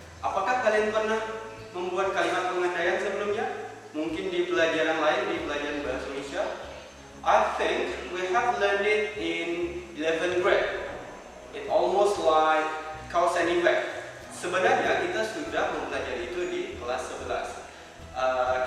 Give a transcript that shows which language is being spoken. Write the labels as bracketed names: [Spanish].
[Indonesian] Apakah kalian pernah membuat kalimat pengandaian sebelumnya? Mungkin di pelajaran lain, di pelajaran bahasa Indonesia. [English] I think we have learned it in 11th grade. It almost like cause and effect. [Indonesian] Sebenarnya kita sudah mempelajari itu di kelas 11.